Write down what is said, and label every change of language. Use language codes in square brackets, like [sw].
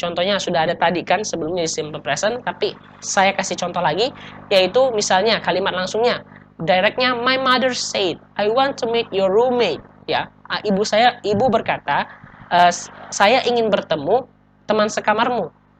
[id] Contohnya sudah ada tadi kan sebelumnya di simple present, tapi saya kasih contoh lagi, yaitu misalnya kalimat langsungnya. [en] Directnya, my mother said, I want to meet your roommate. [id] Ya, ibu berkata, saya ingin bertemu teman sekamarmu.